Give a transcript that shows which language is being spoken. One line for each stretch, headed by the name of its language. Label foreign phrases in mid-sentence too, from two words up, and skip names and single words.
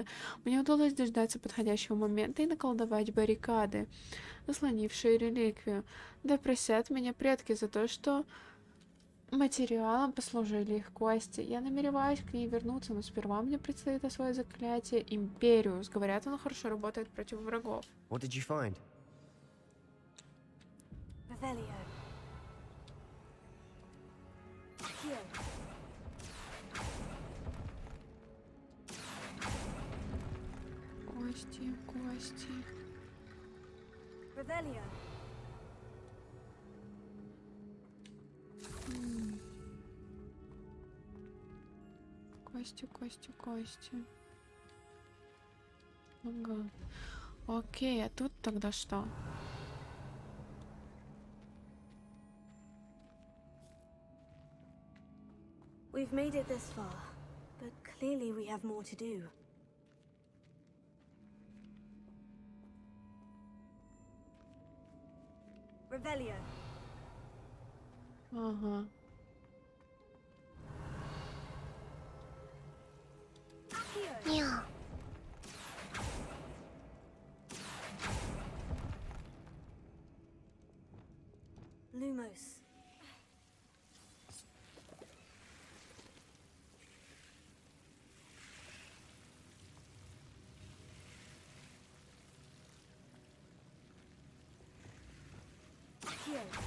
Russian: Мне удалось дождаться подходящего момента и наколдовать баррикады, заслонившие реликвию. Да просят меня предки за то, что материалом послужили их кости. Я намереваюсь к ней вернуться, но сперва мне предстоит освоить заклятие Империус. Говорят, оно хорошо работает против врагов.
English: What did you find? Revelio. Accio.
Russian: Кости, кости. Revelio. Кости, кости, кости. Ага. Окей, а тут тогда что?
English: We've made it this far, but clearly we have more to do. Revelio.
Russian: Ага.
English: Yeah. Lumos. Accio.